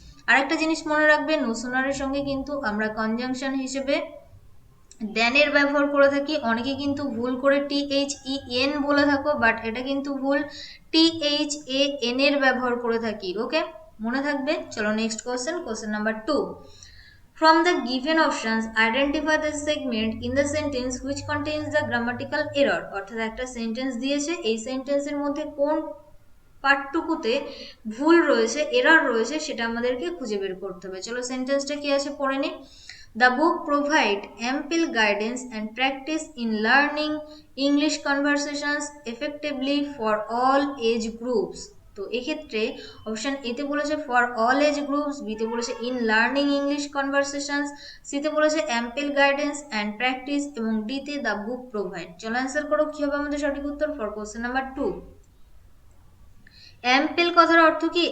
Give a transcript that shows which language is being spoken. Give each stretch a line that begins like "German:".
Bangla: আরেকটা জিনিস মনে রাখবে, নো সুনারের সঙ্গে কিন্তু আমরা কনজাংশন হিসেবে দেনের ব্যবহার করে থাকি, অনেকে কিন্তু ভুল করে THEN বলে থাকো, বাট এটা কিন্তু ভুল, THAN এর ব্যবহার করে থাকি। ওকে, মনে থাকবে। চলো next question number 2।
English: From the given options, identify the segment in the sentence which contains the grammatical error।
Bangla: অর্থাৎ একটা সেন্টেন্স দিয়েছে, এই সেন্টেন্সের মধ্যে কোন পার্টটুকুতে ভুল রয়েছে, এরর রয়েছে, সেটা আমাদেরকে খুঁজে বের করতে হবে। চলো সেন্টেন্সটা কি আছে পড়ে নি।
English: The book provide ample guidance and practice in learning English conversations effectively for all age groups।
Bangla: তো এক্ষেত্রে অপশন এতে বলেছে ফর অল এজ গ্রুপস, বিতে বলেছে ইন লার্নিং ইংলিশ কনভারসেশনস, সিতে বলেছে অ্যাম্পেল গাইডেন্স অ্যান্ড প্র্যাকটিস এবং ডিতে দ্য বুক প্রোভাইড। চলো অ্যান্সার করো কি হবে আমাদের সঠিক উত্তর ফর কোশ্চেন নাম্বার 2। অ্যাম্পেল কথার অর্থ কি?